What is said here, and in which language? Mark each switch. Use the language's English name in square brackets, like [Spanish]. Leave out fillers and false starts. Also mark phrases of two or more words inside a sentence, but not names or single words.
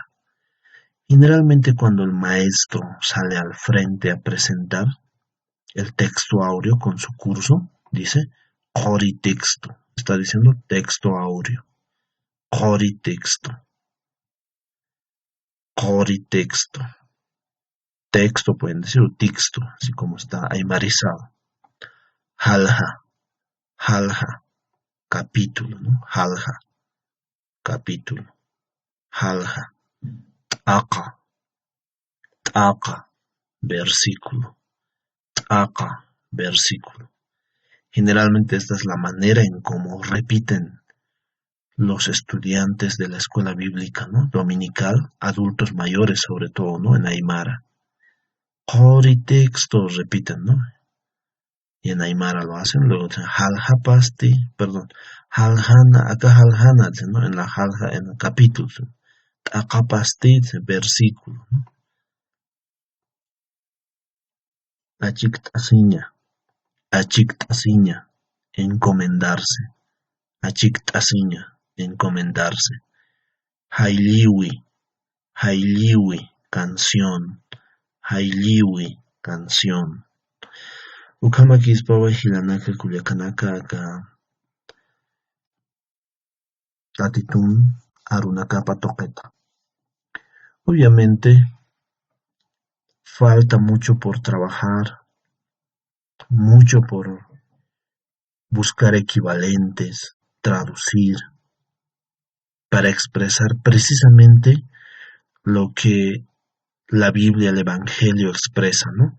[Spanish] Generalmente cuando el maestro sale al frente a presentar el texto áureo con su curso, dice Coritexto. Está diciendo texto áureo. Coritexto. Coritexto. Texto pueden decir o texto, así como está aymarizado. [Aymara] Halja. Halja. [Spanish] Capítulo, ¿no? Halja. Capítulo. [Aymara] Halja. Taka. Taka. Versículo. Taka. Versículo. [Spanish] Generalmente esta es la manera en cómo repiten los estudiantes de la escuela bíblica, ¿no? Dominical, adultos mayores sobre todo, ¿no? En Aymara. Coritexto repiten, ¿no? Y en Aymara lo hacen, luego dicen Haljapasti, perdón, Haljana, acá Haljana, ¿no? En la Halja, en el capítulo. Acapasti, versículo, ¿no? [Aymara] Achictasiña, Achictasiña, encomendarse. Achictasiña, encomendarse. Hailiwi, Hailiwi, canción. Hailiwi, canción. Ukamaki ispawa hilanaka kuyakanaka aka tatitun arunakapa toqueta. [Spanish] Obviamente falta mucho por trabajar, mucho por buscar equivalentes, traducir, para expresar precisamente lo que la Biblia, el Evangelio expresa, ¿no?